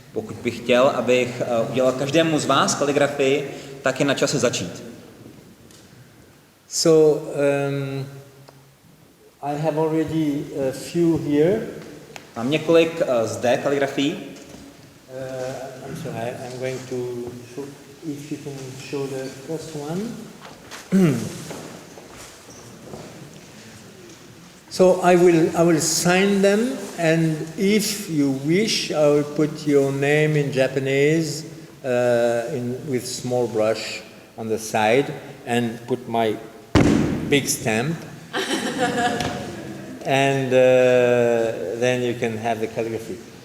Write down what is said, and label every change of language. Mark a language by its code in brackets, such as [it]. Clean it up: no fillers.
[cs] Pokud bych chtěl, abych udělal každému z vás kaligrafii, tak je na čase začít. [en] So, I have already a few here. [cs] Mám několik zde kaligrafií. [en] I'm sorry, I'm going to show, if you can show the first one. So I will sign them, and if you wish, I will put your name in Japanese with small brush on the side, and put my big stamp, and then you can have the calligraphy.